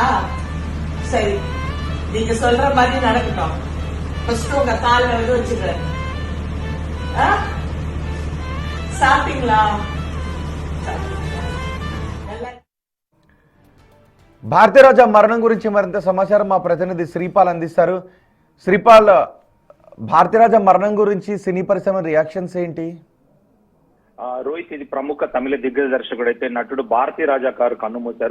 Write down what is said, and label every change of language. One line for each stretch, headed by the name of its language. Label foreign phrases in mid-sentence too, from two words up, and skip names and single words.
Tamil: சரி, நீங்க சொல்ற மாதிரி நடக்கட்டும். ஃபர்ஸ்ட் உங்க கால வச்சுக்கிறேன். சாப்பிட்டீங்களா?
Telugu: భారతీ రాజా మరణం గురించి మరింత సమాచారం మా ప్రతినిధి శ్రీపాల్ అందిస్తారు. శ్రీపాల్, భారతీ రాజా మరణం గురించి సినీ పరిశ్రమ రియాక్షన్స్ ఏంటి? రోహిత్, ఇది ప్రముఖ తమిళ దిగ్గజ దర్శకుడు అయితే నటుడు భారతీ రాజా గారు కన్నుమూశారు.